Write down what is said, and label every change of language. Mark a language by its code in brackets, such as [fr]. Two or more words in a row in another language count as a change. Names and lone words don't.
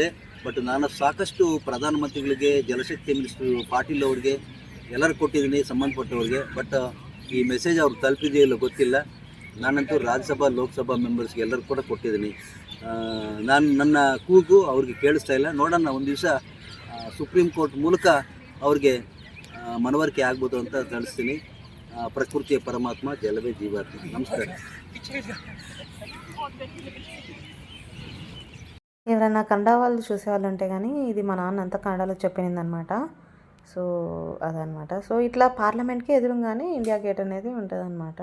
[kn] ಬಟ್ ನಾನು ಸಾಕಷ್ಟು ಪ್ರಧಾನಮಂತ್ರಿಗಳಿಗೆ, ಜಲಶಕ್ತಿ ಮಿನಿಸ್ಟ್ರು ಪಾಟೀಲ್ ಅವ್ರಿಗೆ ಎಲ್ಲರೂ ಕೊಟ್ಟಿದ್ದೀನಿ, ಸಂಬಂಧಪಟ್ಟವ್ರಿಗೆ. ಬಟ್ ಈ ಮೆಸೇಜ್ ಅವ್ರಿಗೆ ತಲುಪಿದೆಯೋ ಇಲ್ಲೋ ಗೊತ್ತಿಲ್ಲ. ನಾನಂತೂ ರಾಜ್ಯಸಭಾ ಲೋಕಸಭಾ ಮೆಂಬರ್ಸ್ಗೆ ಎಲ್ಲರೂ ಕೂಡ ಕೊಟ್ಟಿದ್ದೀನಿ. ನನ್ನ ಕೂಗು ಅವ್ರಿಗೆ ಕೇಳಿಸ್ತಾ ಇಲ್ಲ. ನೋಡೋಣ, ಒಂದು ದಿವಸ ಸುಪ್ರೀಂ ಕೋರ್ಟ್ ಮೂಲಕ ಅವ್ರಿಗೆ ಮನವರಿಕೆ ಆಗ್ಬೋದು ಅಂತ ತಿಳಿಸ್ತೀನಿ. ಪ್ರಕೃತಿಯ ಪರಮಾತ್ಮ ಜಲವೇ ಜೀವಾತ್ಮ. ನಮಸ್ಕಾರ. [te] ఎవరైనా కన్నడ వాళ్ళు చూసేవాళ్ళు ఉంటే కానీ ఇది మా నాన్న అంతా కన్నడలో చెప్పినదనమాట. సో అదనమాట. సో ఇట్లా పార్లమెంట్కి ఎదురుగానే ఇండియా గేట్ అనేది ఉంటుందన్నమాట.